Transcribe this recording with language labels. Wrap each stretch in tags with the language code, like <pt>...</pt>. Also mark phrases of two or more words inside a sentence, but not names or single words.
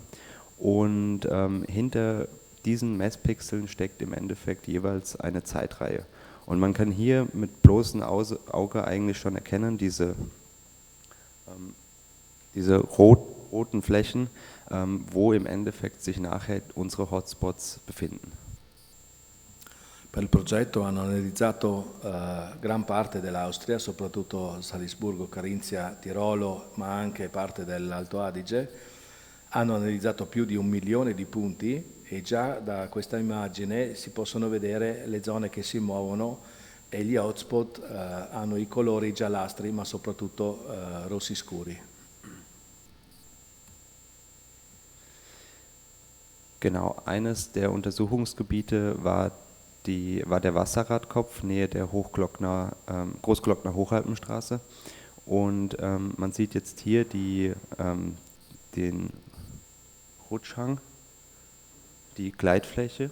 <de>Und hinter diesen Messpixeln steckt im Endeffekt jeweils eine Zeitreihe. Und man kann hier mit bloßem Auge eigentlich schon erkennen, diese roten Flächen, wo im Endeffekt sich nachher unsere Hotspots befinden.</de> <it>Per il progetto hanno analizzato gran parte dell'Austria, soprattutto Salisburgo, Carinzia, Tirolo, ma anche parte dell'Alto Adige. Hanno analizzato più di 1 milione di punti, e già da questa immagine si possono vedere le zone che si muovono, e gli hotspot hanno i colori giallastri, ma soprattutto rossi scuri.</it> <de>Genau, eines der Untersuchungsgebiete war der Wasserradkopf, Nähe der Großglockner Hochalpenstraße. Und man sieht jetzt hier den Rutschhang, die Gleitfläche.</de>